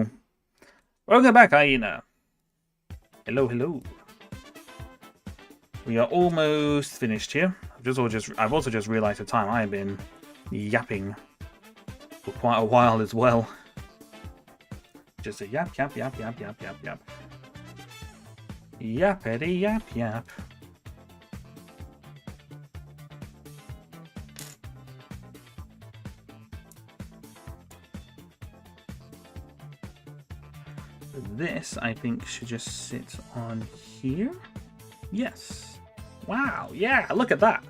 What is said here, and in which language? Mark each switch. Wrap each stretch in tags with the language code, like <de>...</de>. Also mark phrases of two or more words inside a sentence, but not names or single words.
<en>Welcome back, Hyena. Hello, hello. We are almost finished here. I've also just realised the time. I have been yapping for quite a while as well. Just a yap, yap, yap, yap, yap, yap, yap. Yappity yap, yap. This, I think, should just sit on here. Yes. Wow, yeah, look at that.</en>